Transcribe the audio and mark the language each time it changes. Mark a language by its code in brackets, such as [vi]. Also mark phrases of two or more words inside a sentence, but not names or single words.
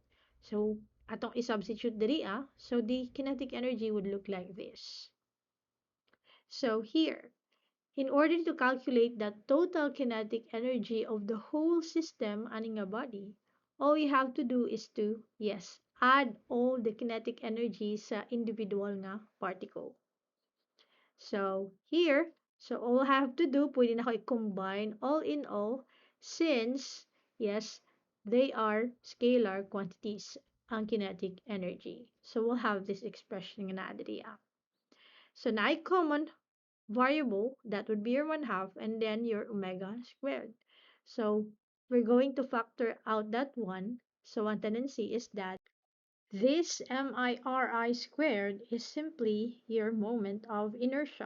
[en] So, [ceb] atong i-substitute diri [en] so the kinetic energy would look like this. So here, in order to calculate the total kinetic energy of the whole system aning a body, all you have to do is to, yes, add all the kinetic energy [ceb] sa individual nga particle. [en] So here, so all I have to do, [ceb] pwede na ko i-combine [en] all in all since, yes, they are scalar quantities ang kinetic energy. So we'll have this expression [ceb] nga na diri. [en] So na common variable, that would be your 1/2, and then your omega squared. So we're going to factor out that one. So one tendency is that this miri squared is simply your moment of inertia.